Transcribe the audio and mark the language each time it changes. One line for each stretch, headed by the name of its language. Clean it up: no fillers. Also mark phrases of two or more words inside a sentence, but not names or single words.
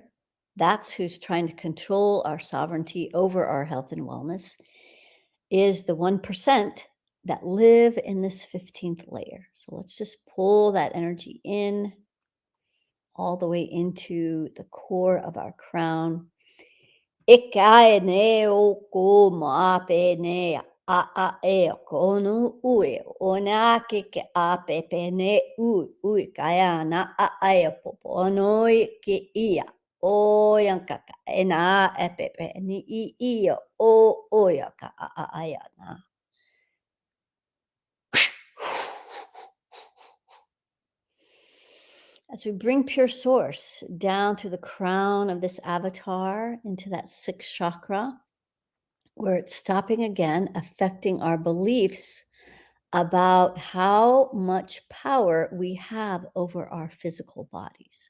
English: That's who's trying to control our sovereignty over our health and wellness, is the 1% that live in this 15th layer. So let's just pull that energy in all the way into the core of our crown. a e ko no ue o na ke a pepe ne ui kaya na a e popo no ke ia o yang kaka e na e pepe ni i o ya ka a ya na. As we bring pure source down through the crown of this avatar into that sixth chakra, where it's stopping again, affecting our beliefs about how much power we have over our physical bodies.